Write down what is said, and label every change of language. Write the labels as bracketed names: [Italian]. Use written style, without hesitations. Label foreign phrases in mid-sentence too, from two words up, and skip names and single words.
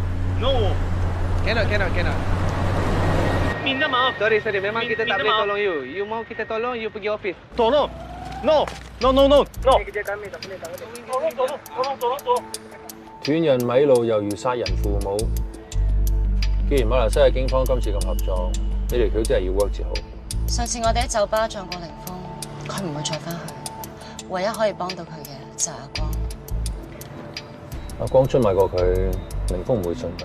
[English] No. Cannot. [Malay] Minta maaf. Sorry, memang kita tak Minta boleh maaf. tolong you. You mau kita tolong, you pergi office. Tolong. No. [English] No. [Malay] kerja kami tak boleh. Tolong. [Cantonese] 斷人米路猶如殺人父母。既然馬來西亞警方今次咁合作，你條橋真係要 work 至好。上次我哋喺酒吧撞過凌峰，佢唔會再翻去。唯一可以幫到佢嘅就係阿光。阿光出賣過佢，凌峰唔會信佢。